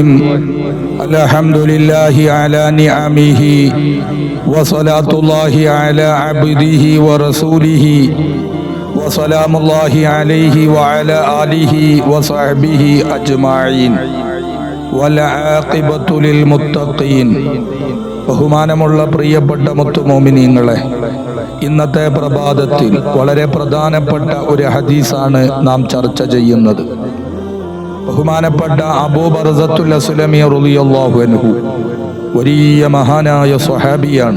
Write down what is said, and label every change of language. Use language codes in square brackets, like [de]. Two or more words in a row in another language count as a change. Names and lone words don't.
[ar] الحمد لله على نعمه وصلاة الله على عبده ورسوله وسلام الله عليه وعلى آله وصحبه أجمعين والعاقبة للمتقين. [ml] ബഹുമാനമുള്ള പ്രിയപ്പെട്ട മുത്തുമോമിനീങ്ങളെ, ഇന്നത്തെ പ്രഭാതത്തിൽ വളരെ പ്രധാനപ്പെട്ട ഒരു ഹദീസാണ് നാം ചർച്ച ചെയ്യുന്നത്. ബഹുമാനപ്പെട്ട അബൂ ബർസത്തുൽ അസ്ലമി [ar] رضي الله عنه [ml] വലിയ മഹാനായ സ്വഹാബിയാണ്.